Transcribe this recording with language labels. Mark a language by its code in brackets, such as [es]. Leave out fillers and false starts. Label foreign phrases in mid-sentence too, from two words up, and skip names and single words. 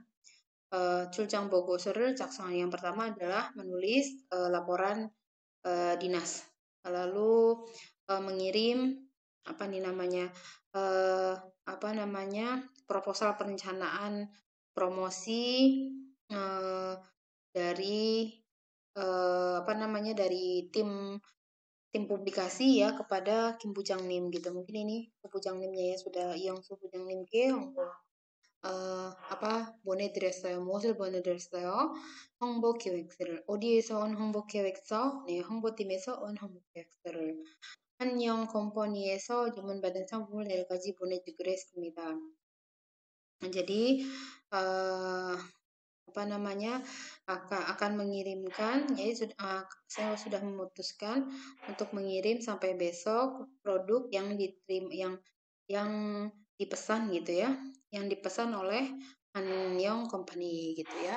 [ko] 출장 보고서, [id] Caksang yang pertama adalah menulis laporan dinas, lalu mengirim apa nih namanya eh, apa namanya proposal perencanaan promosi eh, dari apa namanya dari tim publikasi ya kepada Kim Bujang Nim gitu. Mungkin ini Bujang Nimnya ya sudah yang Bujang Nim ke apa 보내드렸어요. [ko] 무엇을 보내드렸어요? 홍보 기획서를. 어디에서 온 홍보 기획서? 네, 홍보팀에서 온 홍보 기획서를. 한영 컴퍼니에서 주문받은 상품을 4가지 보내주기로 했습니다. [id] Jadi apa namanya akan mengirimkan, jadi saya sudah memutuskan untuk mengirim sampai besok produk yang diterima yang dipesan gitu ya, yang dipesan oleh Anyong Company gitu ya.